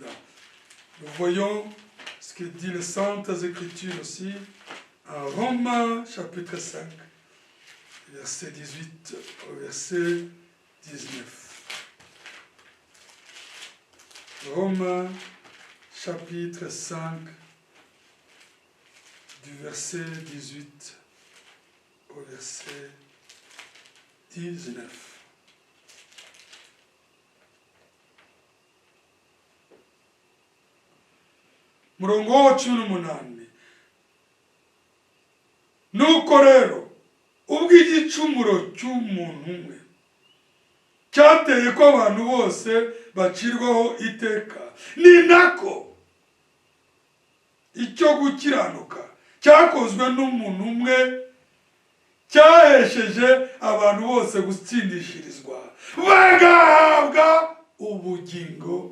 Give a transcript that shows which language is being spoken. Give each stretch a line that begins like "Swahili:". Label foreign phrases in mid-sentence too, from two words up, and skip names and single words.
French: Nous voyons ce que dit les Saintes Écritures aussi en Romains chapitre 5 verset 18 au verset 19. Romains chapitre 5 du verset 18 au verset 19.
Kinyarwanda: Murongo wa 18. Nuko rero ubwo igicumuro cy'umuntu umwe cyateye ko abantu bose bacirwaho iteka, ni nako icyo gukiranuka cyakozwe n'umuntu umwe cyahesheje abantu bose gutsindishirizwa bagahabwa ubugingo.